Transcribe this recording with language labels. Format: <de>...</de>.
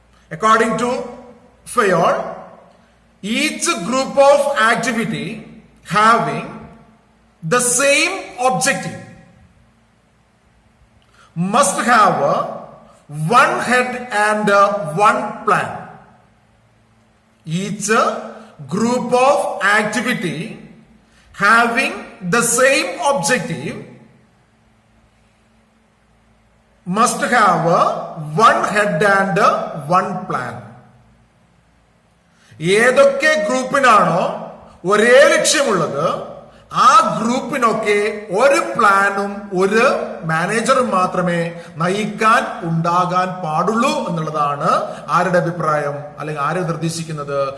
<en>According to Fayol, each group of activity having the same objective must have one head and one plan. Each group of activity having the same objective must have one head and one plan.</en> <ml>ഏതൊക്കെ ഗ്രൂപ്പിനാണോ ഒരേ ലക്ഷ്യമുള്ളത് ആ ഗ്രൂപ്പിനൊക്കെ ഒരു പ്ലാനും ഒരു മാനേജറും മാത്രമേ നയിക്കാൻ ഉണ്ടാകാൻ പാടുള്ളൂ എന്നുള്ളതാണ് ആരുടെ അഭിപ്രായം, അല്ലെങ്കിൽ ആര് നിർദ്ദേശിക്കുന്നത്?</ml>